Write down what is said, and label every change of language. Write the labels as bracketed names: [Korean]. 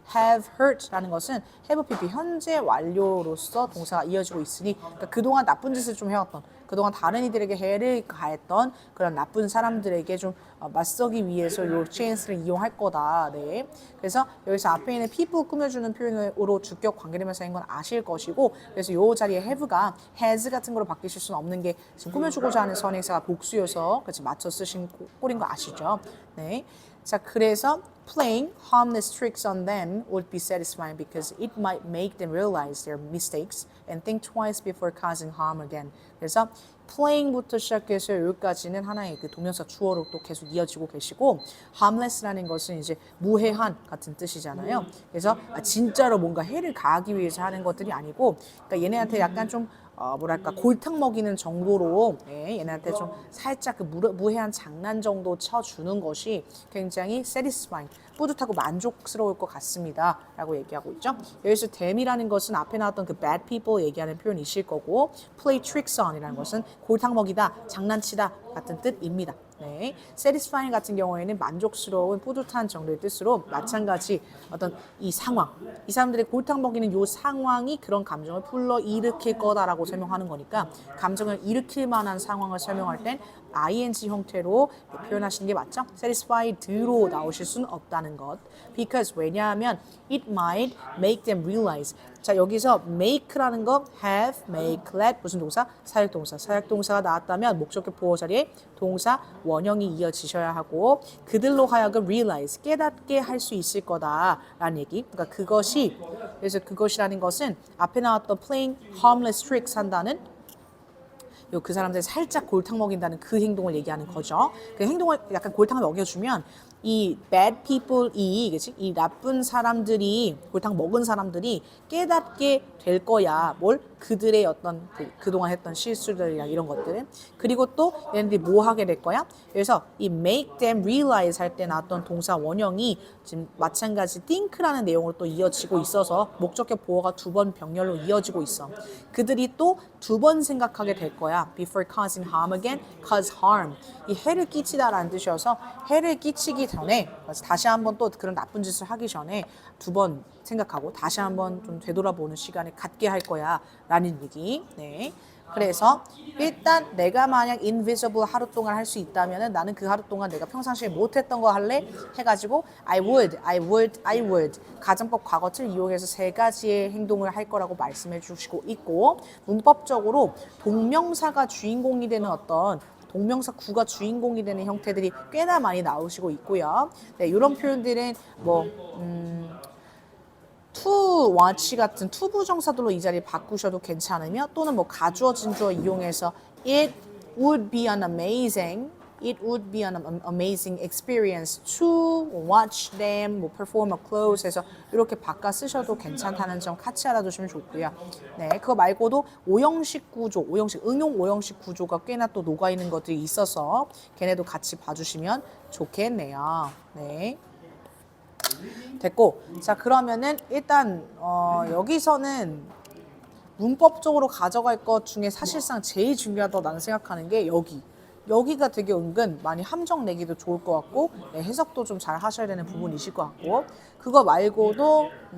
[Korean] have hurt라는 것은 have pp 현재 완료로서 동사가 이어지고 있으니 그러니까 그동안 나쁜 짓을 좀 해왔던 그동안 다른 이들에게 해를 가했던 그런 나쁜 사람들에게 좀 맞서기 위해서 요 chance를 이용할 거다. 네. 그래서 여기서 앞에 있는 people 꾸며주는 표현으로 주격 관계대명사인 건 아실 것이고 그래서 요 자리에 have가 has 같은 거로 바뀌실 수는 없는 게 지금 꾸며주고자 하는 선행사가 복수여서 같이 맞춰 쓰신 꼴인 거 아시죠? 네. [English] 자, 그래서 playing harmless tricks on them would be satisfying because it might make them realize their mistakes and think twice before causing harm again. [Korean] 그래서 playing부터 시작해서 여기까지는 하나의 그 동명사 주어로 또 계속 이어지고 계시고 harmless라는 것은 이제 무해한 같은 뜻이잖아요. 그래서 진짜로 뭔가 해를 가하기 위해서 하는 것들이 아니고 그러니까 얘네한테 약간 좀 뭐랄까 골탕 먹이는 정도로 얘네한테 좀 살짝 그 무해한 장난 정도 쳐주는 것이 굉장히 satisfying, 뿌듯하고 만족스러울 것 같습니다 라고 얘기하고 있죠. 여기서 them이라는 것은 앞에 나왔던 그 bad people 얘기하는 표현이실 거고 play tricks on 이라는 것은 골탕 먹이다, 장난치다 같은 뜻입니다. 네, satisfying 같은 경우에는 만족스러운, 뿌듯한 정도의 뜻으로 마찬가지 어떤 이 상황, 이 사람들의 골탕 먹이는 이 상황이 그런 감정을 불러일으킬 거다라고 설명하는 거니까 감정을 일으킬 만한 상황을 설명할 땐 ing 형태로 표현하시는 게 맞죠? satisfied로 나오실 수는 없다는 것. [English] because 왜냐하면 it might make them realize. [Korean] 자, 여기서 make라는 거 have, make, let 무슨 동사? 사역동사. 사역동사가 나왔다면 목적격 보호 자리에 동사 원형이 이어지셔야 하고 그들로 하여금 realize, 깨닫게 할 수 있을 거다라는 얘기. 그러니까 그것이, 그래서 그것이라는 것은 앞에 나왔던 playing harmless tricks 한다는 그 사람들 살짝 골탕 먹인다는 그 행동을 얘기하는 거죠. 그 행동을 약간 골탕을 먹여주면 이 bad people이, 그치? 이 나쁜 사람들이, 골탕 먹은 사람들이 깨닫게 될 거야. 뭘? 그들의 어떤 그동안 했던 실수들이랑 이런 것들. 그리고 또 얘네들이 뭐 하게 될 거야? 그래서 이 [English] make them realize [Korean] 할 때 나왔던 동사 원형이 지금 마찬가지 think라는 내용으로 또 이어지고 있어서 목적격 보호가 두 번 병렬로 이어지고 있어. 그들이 또 두 번 생각하게 될 거야. [English] Before causing harm again, cause harm. [Korean] 이 해를 끼치다라는 뜻이어서 해를 끼치기 전에 다시 한번 또 그런 나쁜 짓을 하기 전에 두 번 생각하고 다시 한번 좀 되돌아보는 시간을 갖게 할 거야 라는 얘기. 네. 그래서 일단 내가 만약 invisible 하루 동안 할 수 있다면 나는 그 하루 동안 내가 평상시에 못했던 거 할래? 해가지고 I would 가정법 과거틀 이용해서 세 가지의 행동을 할 거라고 말씀해 주시고 있고 문법적으로 동명사가 주인공이 되는 어떤 동명사 구가 주인공이 되는 형태들이 꽤나 많이 나오시고 있고요. 네, 이런 표현들은 뭐 to watch 같은 투부정사들로 이 자리를 바꾸셔도 괜찮으며 또는 뭐 가주어 진주어 이용해서 [English] it would be an amazing It would be an amazing experience to watch them 뭐 perform a close 해서 [Korean] 이렇게 바꿔 쓰셔도 괜찮다는 점 같이 알아두시면 좋고요. 네, 그거 말고도 오형식 구조, 응용 오형식 구조가 꽤나 또 녹아 있는 것들이 있어서 걔네도 같이 봐주시면 좋겠네요. 네. 됐고, 자 그러면은 일단 여기서는 문법적으로 가져갈 것 중에 사실상 제일 중요하다고 나는 생각하는 게 여기가 되게 은근 많이 함정 내기도 좋을 것 같고, 네, 해석도 좀 잘 하셔야 되는 부분이실 것 같고, 그거 말고도